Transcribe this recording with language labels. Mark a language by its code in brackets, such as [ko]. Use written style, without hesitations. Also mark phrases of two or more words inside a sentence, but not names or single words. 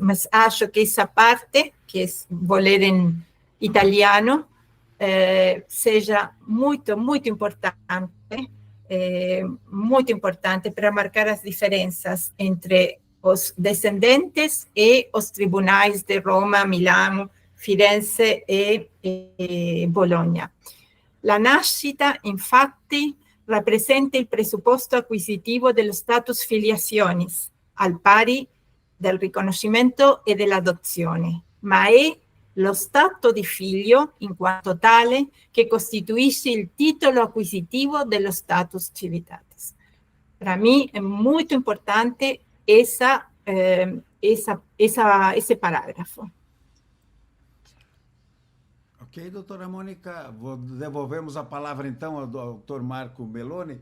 [pt] Mas acho que essa parte, que vou ler em italiano, seja muito, muito importante para marcar as diferenças entre os descendentes e os tribunais de Roma, Milano, Firenze e Bologna. [it] La nascita, infatti, rappresenta il presupposto acquisitivo dello [la] status filiationis, [it] al pari del riconoscimento e dell'adozione, ma è lo stato di figlio, in quanto tale, che costituisce il titolo acquisitivo dello [la] status civitatis. [pt] Para mim, é muito importante esse parágrafo. Ok, doutora Mônica, devolvemos a palavra então ao doutor Marco Meloni.